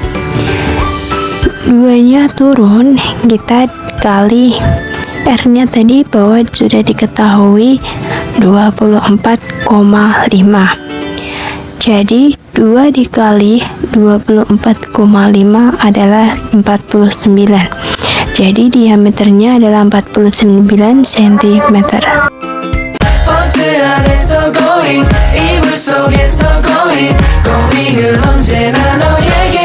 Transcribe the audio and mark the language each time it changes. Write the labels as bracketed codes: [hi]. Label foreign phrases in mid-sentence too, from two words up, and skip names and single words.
[id] 2-nya turun, kita kali R-nya tadi bahwa sudah diketahui 24,5. Jadi 2 dikali 24,5 adalah 49. Jadi diameternya adalah 49 cm. [ko] 버스 안에서 going 이불 속에서 [en] going going [ko] 은 언제나 너의